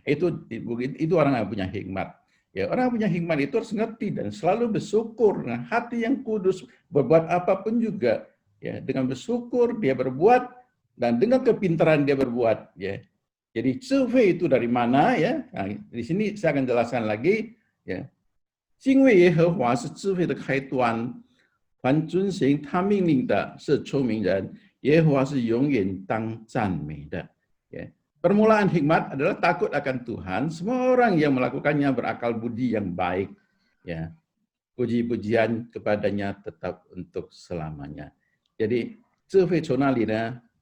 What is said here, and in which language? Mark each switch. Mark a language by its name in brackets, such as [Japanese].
[Indonesian] Itu orang yang punya hikmat. Ya, orang yang punya hikmat itu harus ngerti dan selalu bersyukur. Nah, hati yang kudus berbuat apapun juga, ya, dengan bersyukur dia berbuat dan dengan kepintaran dia berbuat, ya. Jadi survei itu dari mana, ya? Nah, di sini saya akan jelaskan lagi, ya. [Chinese] 敬畏耶和华是智慧的开端，凡遵行他命令的是聪明人，耶和华是永远当赞美的。 [Indonesian] Ya. Permulaan hikmat adalah takut akan Tuhan. Semua orang yang melakukannya berakal budi yang baik. Ya, puji-pujian kepadanya tetap untuk selamanya. [Chinese] Jadi, 智慧从哪里呢？